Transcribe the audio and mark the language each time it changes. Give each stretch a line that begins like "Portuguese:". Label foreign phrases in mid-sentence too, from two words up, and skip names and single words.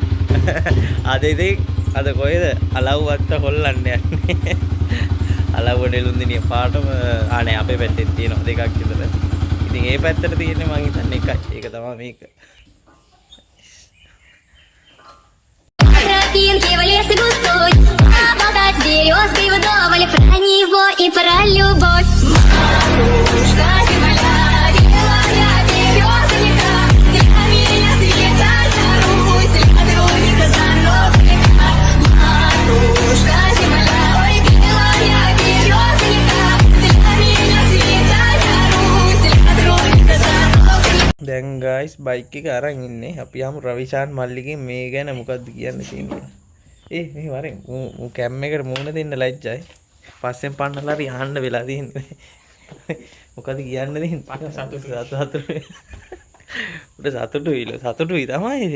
Sinhala: අද ඉතින් අද කොහෙද අලව්වත්ත හොල්ලන්න යන්නේ. අලව්ව නෙළුම්දිනිය පාටම ආනේ අපේ පැත්තේ තියෙනවා දෙකක් විතර. ඉතින් ඒ පැත්තට තියෙන්නේ මං හිතන්නේ එකයි. ඒක තමයි මේක.
Russian: Тропинки в лес густой, обладать березкой вдоволь, про него и про любовь. Матушка земля, белая березонька, для меня светает Русь, ладронька за носика. Матушка земля, ой, белая березонька, для меня светает Русь, ладронька за носика.
Sinhala: දැන් guys බයික් එක අරන් ඉන්නේ. අපි යමු රවිෂාන් මල්ලිගේ මේ ගැන මොකද්ද කියන්න තියෙන්නේ. මේ වරෙන් ඌ කැම් එකට මූණ දෙන්න ලැජ්ජයි. පස්සෙන් පන්නලා හරි යන්න වෙලා තියෙන්නේ. මොකද කියන්න දෙන්නේ? සතුටුයි තමයි ඉතින්.